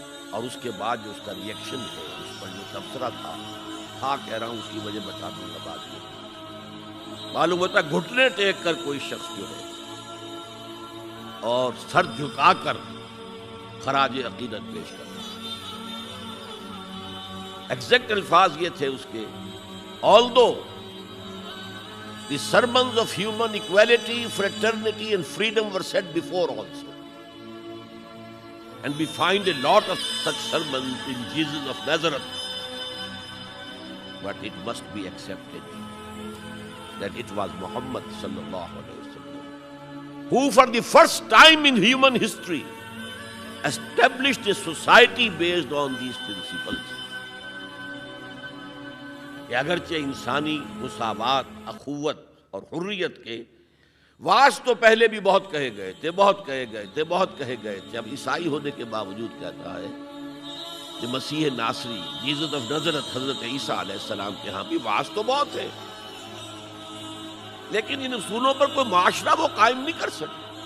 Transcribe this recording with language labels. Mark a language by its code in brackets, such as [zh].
[ur] اور اس کے بعد جو اس کا ریئیکشن ہے، اس پر جو تبصرہ تھا کہہ رہا ہوں، اس کی وجہ بتا دوں گا بعد میں. معلوم ہوتا ہے گھٹنے ٹیک کر کوئی شخص جو ہے اور سر جھکا کر خراج عقیدت پیش کرتا ہے. ایگزیکٹ الفاظ یہ تھے اس کے: [en] although the sermons of human equality, fraternity and freedom were said before also, and we find a lot of such sermons in Jesus of Nazareth, but it must be accepted that it was Muhammad sallallahu alaihi wasallam who for the first time in human history established a society based on these principles. [ur] کہ اگرچہ انسانی مساوات، اخوت اور حریت کے واعظ تو پہلے بھی بہت کہے گئے تھے، بہت کہے گئے تھے، بہت کہے گئے تھے، اب عیسائی ہونے کے باوجود کہتا ہے کہ مسیح ناصری، جیزس آف نازرت، حضرت عیسیٰ علیہ السلام کے ہاں بھی واعظ تو بہت ہے، لیکن ان اصولوں پر کوئی معاشرہ وہ قائم نہیں کر سکے.